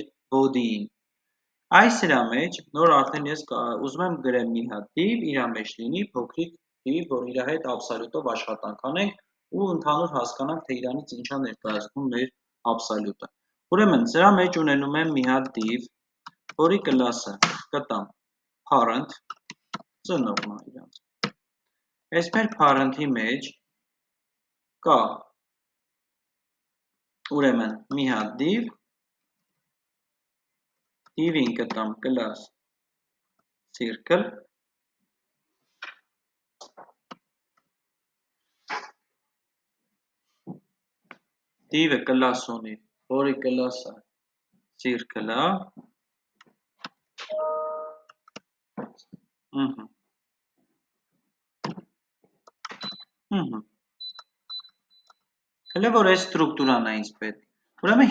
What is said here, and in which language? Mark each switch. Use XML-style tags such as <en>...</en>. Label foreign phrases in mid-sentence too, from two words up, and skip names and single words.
<hy>body-ին։ Այս իրա մեջ նոր արդեն ես ուզում եմ գրեմ մի հատ div, իրա մեջ լինի փոքրիկ div, որ իր հետ absolute-ով աշխատանք անենք ու ընդհանուր հասկանանք, թե իրանից ինչա ներկայացնում մեր absolute-ը։ Ուրեմն, սրա մեջ ունենում եմ մի հատ div, որի կլասը կտամ parent, ծնողն է իրանց։ Այս մեր parent-ի մեջ կա ուրեմն մի հատ div, div-ին կտամ</hy> <en>class circle,</en> <hy>div-ը class ունի, որի class-ը circle-ը, հələ որ այս ստրուկտուրան է ինձ պետք։ Ուրեմն</hy>